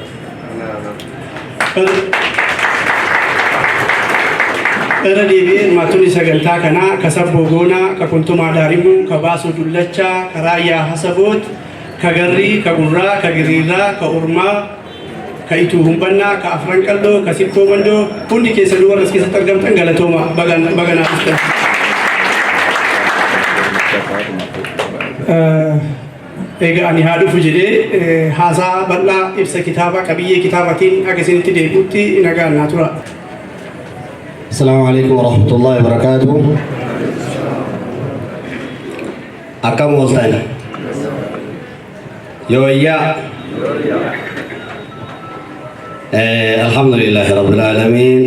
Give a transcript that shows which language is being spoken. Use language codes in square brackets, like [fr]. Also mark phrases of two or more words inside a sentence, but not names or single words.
[om] Era deebi'ee hirmaattonni sagantaa kanaa ka Sabboo Goonaa, ka Kuntumaa Daarimuu, ka Baasoo Dullachaa, ka Raayyaa Hasaboot, ka Garrii, ka Gurraa, ka Giriirraa, ka Ormaa, ka Ituu Humbannaa, ka Afran Qalloo, ka Sikkoo Mandoo hundi keessanuu warra as keessatti argamtan galatooma baganaa dhuftan. Egaa ani haa dhufu jedhee haasaa bal'aa ibsa kitaaba qabiyyee kitaabatiin akka isinitti deebi'utti nagaan naa tura. [ar] السلام عليكم ورحمة الله وبركاته. أكم وصلنا؟ يويا. الحمد لله رب العالمين.